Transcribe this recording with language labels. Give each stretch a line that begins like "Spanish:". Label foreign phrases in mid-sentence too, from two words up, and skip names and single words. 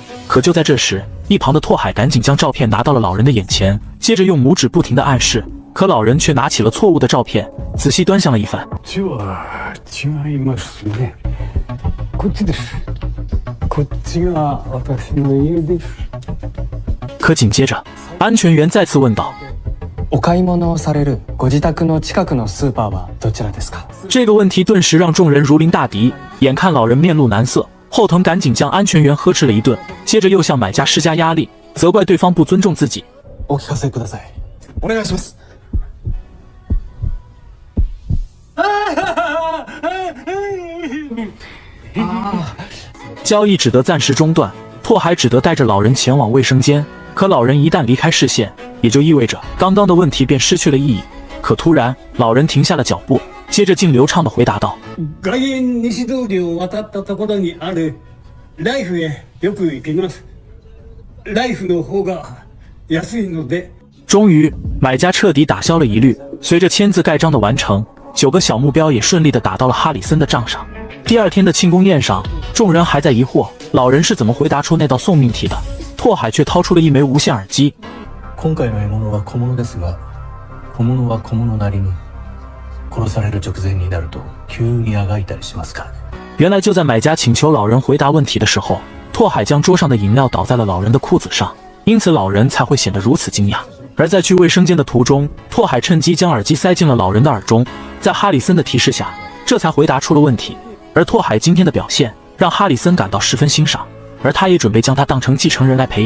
Chinese: 可就在这时，一旁的拓海赶紧将照片拿到了老人的眼前，接着用拇指不停地暗示。可老人却拿起了错误的照片，仔细端详了一番。可紧接着，安全员再次问道：
Japanese: お買い物をされるご自宅の近くのスーパーはどちらですか？
Chinese: 这个问题顿时让众人如临大敌。眼看老人面露难色，后藤赶紧将安全员呵斥了一顿，接着又向买家施加压力，责怪对方不尊重自己。
Japanese: お聞かせください。お願いします。
Chinese: 交易只得暂时中断，拓海只得带着老人前往卫生間。可老人一旦离开视线，也就意味着刚刚的问题便失去了意義。可突然，老人停下了脚步，接着竟流畅地回答道：
Japanese: 外苑西通りを渡ったところにあるライフへよく行きます。ライフの方が安いので。
Chinese: 终于，买家彻底打消了疑虑。随着签字盖章的完成，9个小目标也顺利地打到了哈里森的账上。第二天的庆功宴上，众人还在疑惑老人是怎么回答出那道送命题的。拓海却掏出了一枚无线耳机。
Japanese: 今回の獲物は小物ですが、小物は小物なりに殺される直前になると急にあがいたりしますから。
Chinese: 原来就在买家请求老人回答问题的时候，拓海将桌上的饮料倒在了老人的裤子上，因此老人才会显得如此惊讶。而在去卫生间的途中，拓海趁机将耳机塞进了老人的耳中，在哈里森的提示下，这才回答出了问题。而拓海今天的表现让哈里森感到十分欣赏，而他也准备将他当成继承人来培养。